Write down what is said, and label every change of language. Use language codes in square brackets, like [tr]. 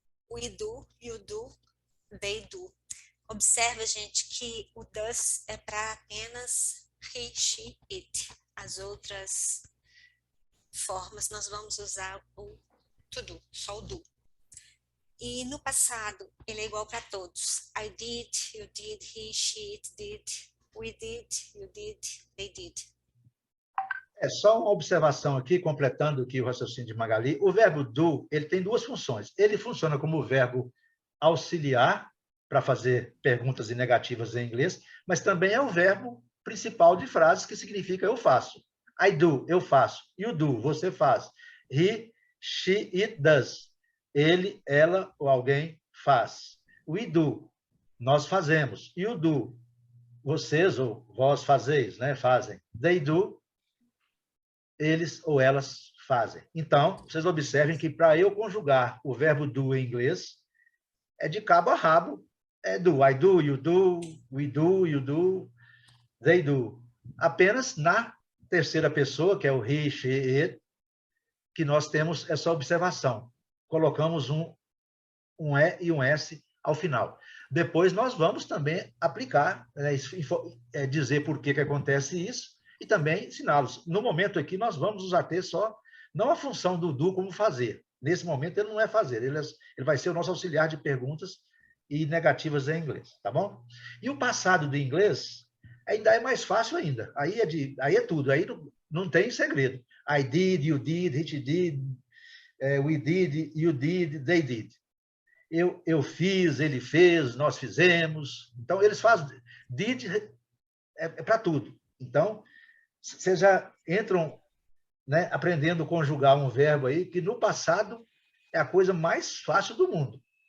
[en] We do, you do, they do. [pt] Observa, gente, que o does é para apenas he, she, it. As outras formas nós vamos usar o to do, só o do. E no passado, ele é igual para todos. [en] I did, you did, he, she, it did, we did, you did, they did. [pt] É só uma observação aqui, completando aqui o raciocínio de Magali. O verbo do, ele tem duas funções. Ele funciona como verbo auxiliar, para fazer perguntas e negativas em inglês, mas também é o verbo principal de frases, que significa eu faço. [en] I do, [pt] eu faço. [en] You do, [pt] você faz. [en] He, she, it does. [pt] Ele, ela ou alguém faz. [en] We do, [pt] nós fazemos. [en] You do, [pt] vocês ou vós fazeis, né? Fazem. [en] They do, [pt] eles ou elas fazem. Então, vocês observem que para eu conjugar o verbo do em inglês, é de cabo a rabo, é do. [en] I do, you do, we do, you do, they do. [pt] Apenas na terceira pessoa, que é o he, she, it, que nós temos essa observação. Colocamos um E e um S ao final. Depois nós vamos também aplicar, dizer por que acontece isso, e também ensiná-los. No momento aqui, nós vamos nos ater só, não a função do do como fazer. Nesse momento, ele não é fazer, ele vai ser o nosso auxiliar de perguntas e negativas em inglês, tá bom? E o passado do inglês ainda é mais fácil ainda. Aí é tudo, aí não tem segredo. [en] I did, you did, it did, we did, you did, they did. [pt] Eu fiz, ele fez, nós fizemos. Então, eles fazem did para tudo. Então, vocês já entram, né, aprendendo a conjugar um verbo aí, que no passado é a coisa mais fácil do mundo.